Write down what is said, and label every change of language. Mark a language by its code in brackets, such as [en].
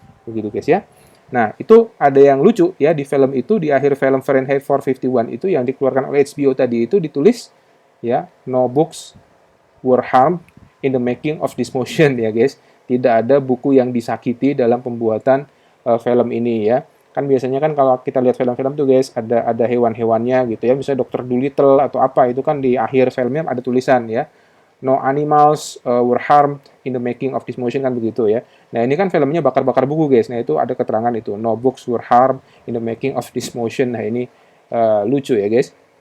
[id] Begitu, guys, ya. Nah, itu ada yang lucu, ya, di film itu, di akhir film Fahrenheit 451 itu yang dikeluarkan oleh HBO tadi itu ditulis, ya, [en] no books were harmed in the making of this motion, [id] ya, guys. Tidak ada buku yang disakiti dalam pembuatan film ini, ya. Kan biasanya kan kalau kita lihat film-film tuh, guys, ada hewan-hewannya gitu, ya. Misalnya Dr. Dolittle atau apa, itu kan di akhir filmnya ada tulisan, ya. [en] No animals were harmed in the making of this motion, [id] kan begitu, ya. Nah, ini kan filmnya bakar-bakar buku, guys. Nah, itu ada keterangan itu. [en] No books were harmed in the making of this motion. [id] Nah, ini lucu, ya, guys.